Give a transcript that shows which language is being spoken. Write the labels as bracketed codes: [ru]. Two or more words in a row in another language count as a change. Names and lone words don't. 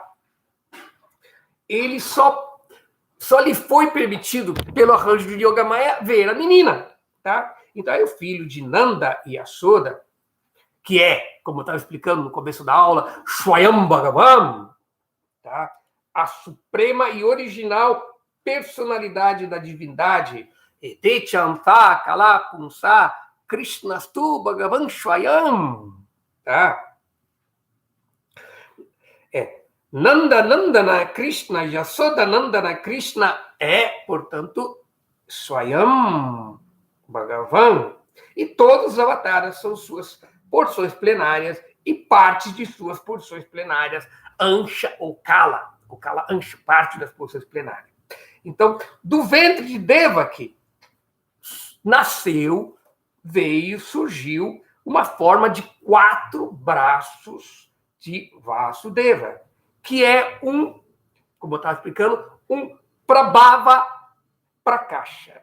[pt] Ele só lhe foi permitido, pelo arranjo de Yoga Maya, ver a menina, tá? Então, aí o filho de Nanda e Yashoda, que é, como eu estava explicando no começo da aula, [sa] स्वयं भगवान्, [pt] tá? A suprema e original personalidade da divindade, [sa] एते चांश कला पुंसः कृष्णस्तु भगवान् स्वयम्, tá? [pt] Nanda Nandana Krishna, Yasoda Nandana Krishna portanto, [sa] स्वयं भगवान्. [pt] E todos os avataras são suas porções plenárias e partes de suas porções plenárias, Ansha ou [sa] कला अंश, [pt] parte das porções plenárias. Então, do ventre de Devaki surgiu uma forma de 4 braços de Vasudeva, que é como eu estava explicando, um [sa] प्राभव प्रकाश.